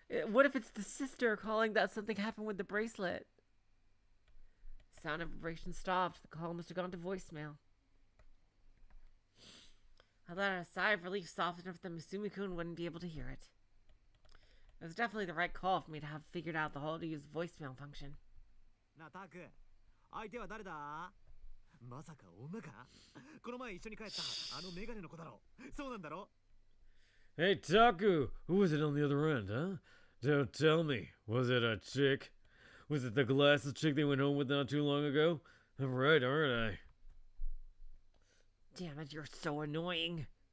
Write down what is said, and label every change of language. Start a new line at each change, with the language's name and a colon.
English: What if it's the sister calling that something happened with the bracelet? Sound and vibration stopped. The call must have gone to voicemail. I let out a sigh of relief soft enough that Misumi-kun wouldn't be able to hear it. It was definitely the right call for me to have figured out the how to use voicemail function.
Japanese: なあ、タク、相手は誰だ？まさか女か？この前一緒に帰ったあのメガネの子だろ。そうなんだろ？
English: Hey, Taku! Who was it on the other end, huh? Don't tell me. Was it a chick? Was it the glasses chick they went home with not too long ago? I'm right, aren't I? Damn it, you're so annoying.